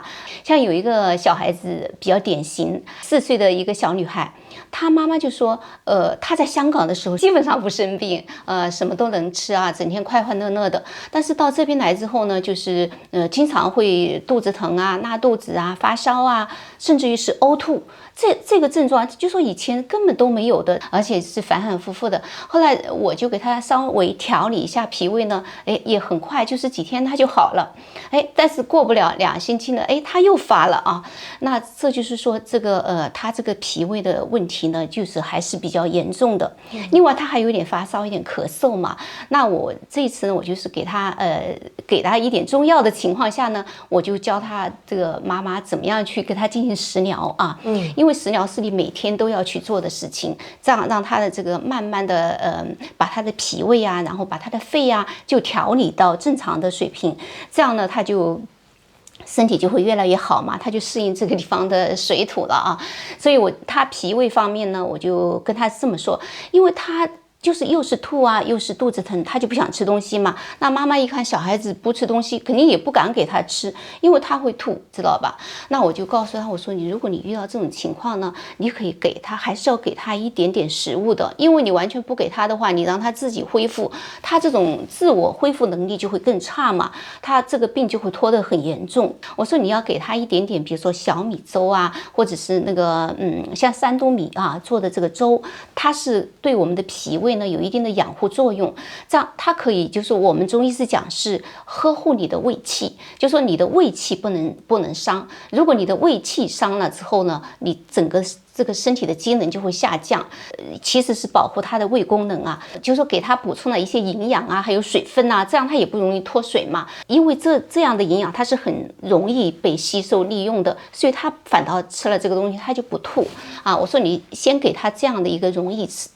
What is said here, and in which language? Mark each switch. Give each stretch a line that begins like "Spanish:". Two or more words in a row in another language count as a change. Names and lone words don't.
Chinese: 像有一個小孩子比較典型，4歲的一個小女孩，她媽媽就說，她在香港的時候基本上不生病，什麼都能吃啊，整天快快樂樂的。但是到這邊來之後呢，就是經常會肚子疼啊、拉肚子啊、發燒啊，甚至於是嘔吐。這個症狀就說以前根本都沒有的，而且是反反复复的。後來我就給他稍微調理一下脾胃呢，也很快，就是幾天他就好了。但是過不了2星期呢，他又發了啊。那這就是說這個他這個脾胃的問題呢，就是還是比較嚴重的。另外他還有點發燒，有點咳嗽嘛。那我這一次呢，我就是給他一點中藥的情況下呢，我就教他這個媽媽怎麼樣去給他進行食療啊。因為食療是你每天都要去做的事情，這樣讓他的這個慢慢的把他的脾胃啊，然後把他的肺啊就調理到正常的水平，這樣呢他就身體就會越來越好嘛，他就適應這個地方的水土了啊。所以他脾胃方面呢，我就跟他這麼說，因為他就是又是吐啊，又是肚子疼，他就不想吃東西嘛。那媽媽一看小孩子不吃東西，肯定也不敢給他吃，因為他會吐，知道吧？那我就告訴他，我說如果你遇到這種情況呢，你可以給他，還是要給他一點點食物的，因為你完全不給他的話，你讓他自己恢復，他這種自我恢復能力就會更差嘛，他這個病就會拖得很嚴重。我說你要給他一點點，比如說小米粥啊，或者是那個像山東米啊做的這個粥，它是對我們的脾胃呢有一定的養護作用，這樣它可以就是我們中醫師講是呵護你的胃氣，就說你的胃氣不能傷，如果你的胃氣傷了之後呢，你整個這個身體的機能就會下降，其實是保護它的胃功能啊，就是說給它補充了一些營養啊，還有水分啊，這樣它也不容易脫水嘛，因為這樣的營養它是很容易被吸收利用的，所以它反倒吃了這個東西它就不吐啊。我說你先給它這樣的一個容易